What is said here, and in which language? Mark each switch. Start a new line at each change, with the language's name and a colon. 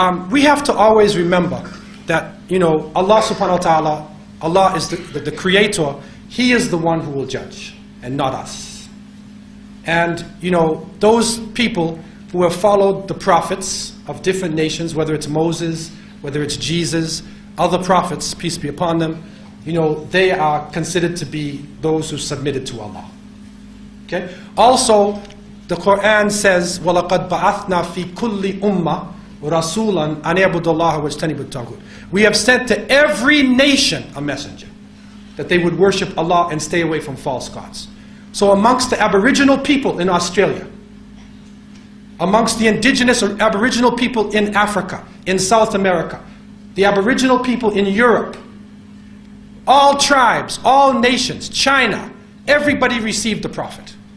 English: We have to always remember that, you know, Allah subhanahu wa ta'ala, Allah is the creator. He is the one who will judge, and not us. And, you know, those people who have followed the prophets of different nations, whether it's Moses, whether it's Jesus, other prophets, peace be upon them, you know, they are considered to be those who submitted to Allah. Okay? Also, the Quran says,
Arabic: وَلَقَدْ بَعَثْنَا فِي كُلِّ أُمَّةٍ رَسُولًا أَنْ يَعْبُدُوا اللَّهَ وَاجْتَنِبُوا الطَّاغُوتَ.
English: We have sent to every nation a messenger, that they would worship Allah and stay away from false gods. So amongst the Aboriginal people in Australia, amongst the indigenous or Aboriginal people in Africa, in South America, the Aboriginal people in Europe, all tribes, all nations, China, everybody received the Prophet.